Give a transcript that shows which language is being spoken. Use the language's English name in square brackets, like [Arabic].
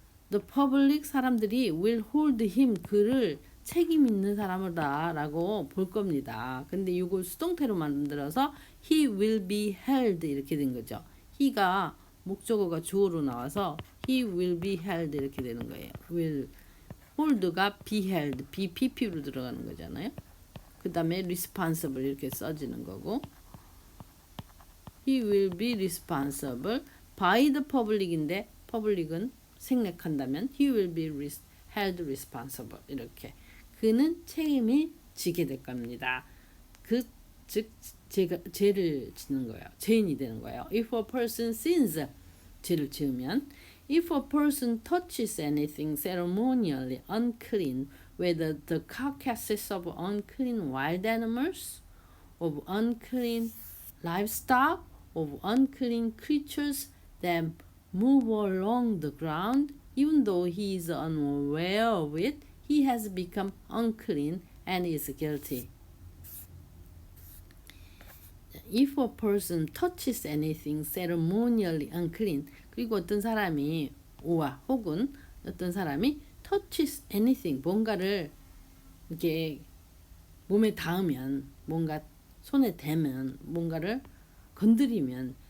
[English] The public [Korean] 사람들이 [English] will hold him [Korean] 그를 책임 있는 사람이다 라고 볼 겁니다. 근데 이걸 수동태로 만들어서 [English] he will be held [Korean] 이렇게 된 거죠. he가 목적어가 주어로 나와서 [English] he will be held [Korean] 이렇게 되는 거예요. will hold가 [English] be held [Korean] BPP로 들어가는 거잖아요. 그 다음에 [English] responsible [Korean] 이렇게 써지는 거고 [English] he will be responsible by the public인데 public은 [Korean] 생략한다면 [English] he will be held responsible [Korean] 이렇게 그는 책임을 지게 될 겁니다. 즉 죄를 짓는 거예요. 죄인이 되는 거예요. [English] If a person sins [Korean] 죄를 지으면 [English] If a person touches anything ceremonially unclean whether the carcasses of unclean wild animals of unclean livestock of unclean creatures that move along the ground even though he is unaware of it he has become unclean and is guilty. If a person touches anything ceremonially unclean [Korean] 그리고 어떤 사람이 혹은 어떤 사람이 [English] touches anything [Korean] 뭔가를 이렇게 몸에 닿으면 뭔가 손에 대면 뭔가를 건드리면